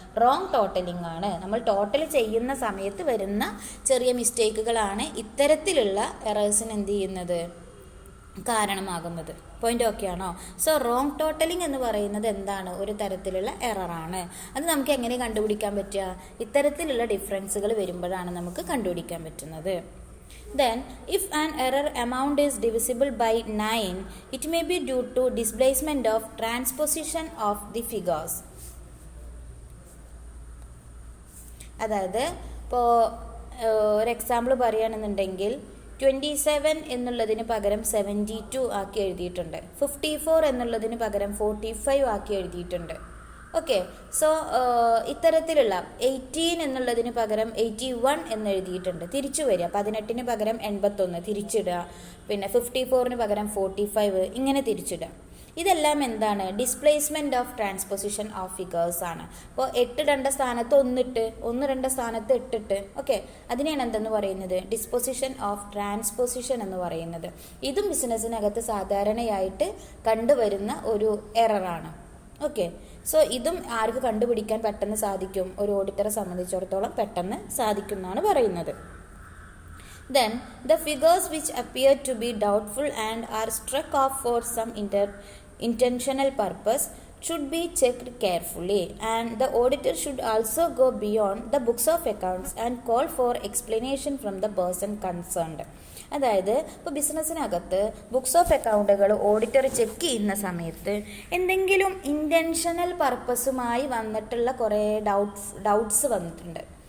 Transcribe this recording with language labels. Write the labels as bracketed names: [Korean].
[Malayalam] Wrong totalling ആണ്. നമ്മൾ total ചെയ്യുന്ന സമയത്ത് വരുന്ന ചെറിയ മിസ്റ്റേക്കുകളാണ് ഇത്തരത്തിലുള്ള എറേഴ്സിന് എന്ത് ചെയ്യുന്നത്? കാരണമാകുന്നത്. പോയിന്റ് ഓക്കെ ആണോ? സോ റോങ് ടോട്ടലിംഗ് എന്ന് പറയുന്നത് എന്താണ്? ഒരു തരത്തിലുള്ള എററാണ്. അത് നമുക്ക് എങ്ങനെ കണ്ടുപിടിക്കാൻ പറ്റുക? ഇത്തരത്തിലുള്ള ഡിഫറൻസുകൾ വരുമ്പോഴാണ് നമുക്ക് കണ്ടുപിടിക്കാൻ പറ്റുന്നത്. [English] Then, if an error amount is divisible by 9, it may be due to displacement of transposition of the figures. [Malayalam] അതായത് ഇപ്പോൾ ഒരു എക്സാമ്പിൾ പറയുകയാണെന്നുണ്ടെങ്കിൽ 27 എന്നുള്ളതിന് പകരം 72 ആക്കി എഴുതിയിട്ടുണ്ട്, 54 എന്നുള്ളതിന് പകരം 45 ആക്കി എഴുതിയിട്ടുണ്ട്. ഓക്കെ. സോ ഇത്തരത്തിലുള്ള 18 എന്നുള്ളതിന് പകരം 81 എന്ന് എഴുതിയിട്ടുണ്ട്, തിരിച്ചു വരിക. 18 പകരം 81 തിരിച്ചിടുക, പിന്നെ 54 പകരം 45 ഇങ്ങനെ തിരിച്ചിടുക. ഇതെല്ലാം എന്താണ്? Displacement of transposition of figures ആണ്. അപ്പോൾ 8 ഇടേണ്ട സ്ഥാനത്ത് 1 ഇട്ട്, 1 ഇടേണ്ട സ്ഥാനത്ത് 8 ഇട്ട്. ഓക്കെ, അതിനെയാണ് എന്തെന്ന് പറയുന്നത്? ഡിസ്പൊസിഷൻ ഓഫ് ട്രാൻസ്പൊസിഷൻ എന്ന് പറയുന്നത്. ഇതും ബിസിനസ്സിനകത്ത് സാധാരണയായിട്ട് കണ്ടുവരുന്ന ഒരു എററാണ്. ഓക്കെ, സോ ഇതും ആർക്ക് കണ്ടുപിടിക്കാൻ പെട്ടെന്ന് സാധിക്കും? ഒരു ഓഡിറ്ററെ സംബന്ധിച്ചിടത്തോളം പെട്ടെന്ന് സാധിക്കുമെന്നാണ് പറയുന്നത്. [English] Then the figures which appear to be doubtful and are struck off for some intentional purpose should be checked carefully, and the auditor should also go beyond the books of accounts and call for explanation from the person concerned. [Malayalam] അതായത് ഇപ്പോൾ ബിസിനസ്സിനകത്ത് books of അക്കൗണ്ടുകൾ auditor check ചെയ്യുന്ന സമയത്ത് എന്തെങ്കിലും intentional പർപ്പസുമായി വന്നിട്ടുള്ള കുറേ doubts വന്നിട്ടുണ്ട്.